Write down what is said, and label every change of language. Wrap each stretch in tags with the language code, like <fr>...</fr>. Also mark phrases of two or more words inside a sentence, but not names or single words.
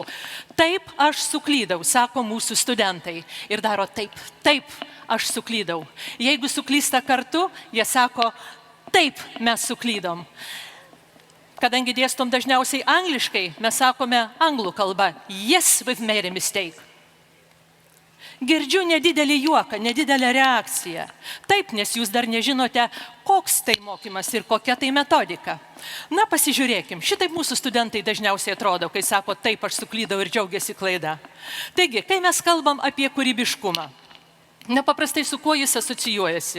<lt>Taip, aš suklydau, sako mūsų studentai. Ir daro taip, aš suklydau. Jeigu suklysta kartu, jie sako, taip, mes suklydom. Kadangi dėstom dažniausiai angliškai, mes sakome anglų kalba:</lt> <en>yes, we've made a mistake.</en> <lt>Girdžiu nedidelį juoką, nedidelę reakciją. Taip, nes jūs dar nežinote, koks tai mokymas ir kokia tai metodika. Na, pasižiūrėkim, šitaip mūsų studentai dažniausiai atrodo, kai sako, taip, aš suklydau ir džiaugiasi klaida. Taigi, kai mes kalbam apie kūrybiškumą, nepaprastai su kuo jis asocijuojasi?</lt>